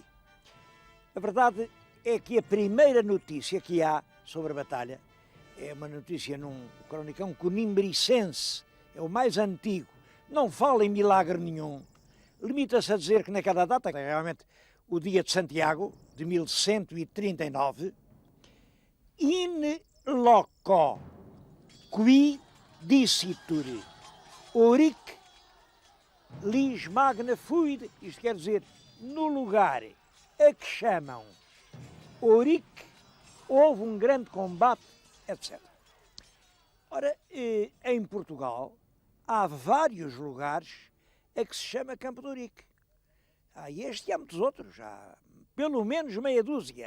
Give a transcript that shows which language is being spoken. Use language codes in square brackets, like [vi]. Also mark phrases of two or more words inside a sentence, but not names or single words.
[pt] A verdade é que a primeira notícia que há sobre a batalha é uma notícia num cronicão conimbricense, é o mais antigo, não fala em milagre nenhum, limita-se a dizer que naquela data, realmente o dia de Santiago, de 1139, [la] in loco qui dicitur Ourique lis magna fuit, [pt] isto quer dizer, no lugar a que chamam Ourique, houve um grande combate, etc. Ora, em Portugal há vários lugares a que se chama Campo de Ourique. Há este e há muitos outros, há pelo menos meia dúzia.